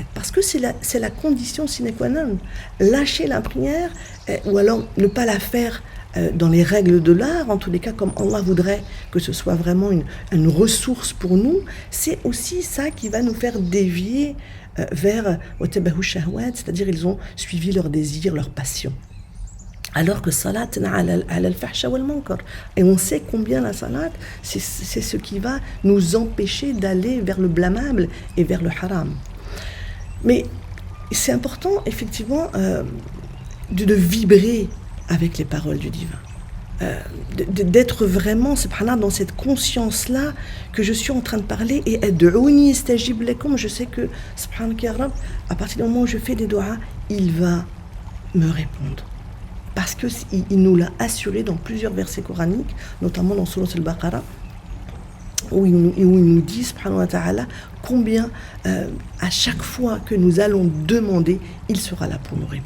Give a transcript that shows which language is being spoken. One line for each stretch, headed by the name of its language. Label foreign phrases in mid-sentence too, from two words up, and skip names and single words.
French: Parce que c'est la condition sine qua non. Lâcher la prière, ou alors ne pas la faire dans les règles de l'art, en tous les cas comme Allah voudrait que ce soit vraiment une ressource pour nous, c'est aussi ça qui va nous faire dévier vers
Arabic: وَتَبَهُ الشَّهْوَاتِ,
French: c'est-à-dire ils ont suivi leurs désirs, leurs passions. Alors que
Arabic: صلاة على الفحشاء والمنكر.
French: Et on sait combien la salat, c'est ce qui va nous empêcher d'aller vers le blâmable et vers le haram. Mais c'est important, effectivement, de vibrer avec les paroles du divin. D'être vraiment, subhanallah, dans cette conscience-là que je suis en train de parler et
Arabic: ادعوني أستجب لكم,
French: je sais que,
Arabic: سبحان الله يا رب,
French: à partir du moment où je fais des doigts, il va me répondre. Parce qu'il nous l'a assuré dans plusieurs versets coraniques, notamment dans Surat al-Baqarah, où il nous dit,
Arabic: سبحانه وتعالى,
French: combien à chaque fois que nous allons demander, il sera là pour nous répondre.